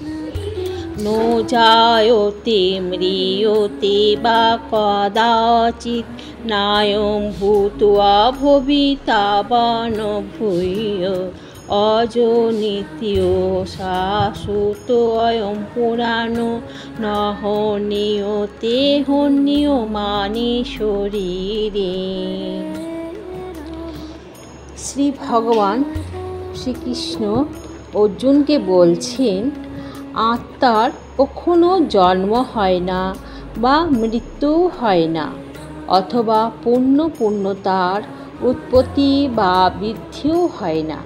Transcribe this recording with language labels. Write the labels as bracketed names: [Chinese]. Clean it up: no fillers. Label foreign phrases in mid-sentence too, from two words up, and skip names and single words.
[Sanskrit] नो जायते म्रियते वा कदाचित् नायं भूत्वा भविता वा न भूय अजो नित्यो शाश्वतोऽयं पुराणो न हन्यते हन्यमाने शरीरे। [Bangla] শ্রী ভগবান শ্রীকৃষ্ণ অর্জুনকে বলছেন, আত্মার কখনো জন্ম হয় না বা মৃত্যু হয় না, অথবা পূর্ণতার উৎপত্তি বা বৃদ্ধিও হয় না।